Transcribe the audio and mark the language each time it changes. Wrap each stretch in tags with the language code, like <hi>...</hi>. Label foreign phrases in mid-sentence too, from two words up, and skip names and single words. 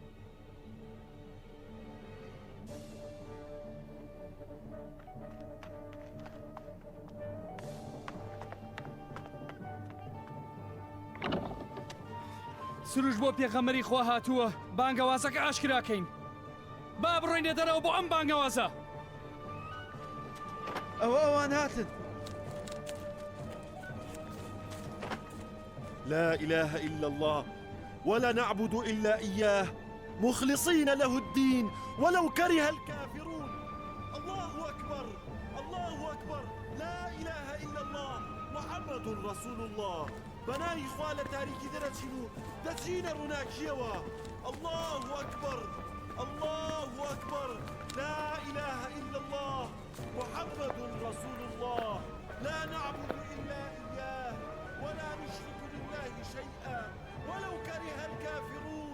<ckb>سروش بۆ پێغەمەری خوا هاتووە، بانگەوازەکە ئاشکراکەین. با بڕۆینە دەرەوە بۆ ئەم بانگەوازە. ئەوان هاتن.</ckb> <ar>لا إله إلا الله ولا نعبد إلا إياه مخلصين له الدين ولو كره الكافرون. الله أكبر الله أكبر لا إله إلا الله محمد رسول الله.</ar> <ckb>بنای خوا لە تاریکی دەرەچین و دەچینە ڕووناکیەوە.</ckb> <ar>الله أكبر الله أكبر لا إله إلا الله محمد رسول الله. لا نعبد إلا إياه ولا نشرك بالله شيئا ولو كره الكافرون.</ar>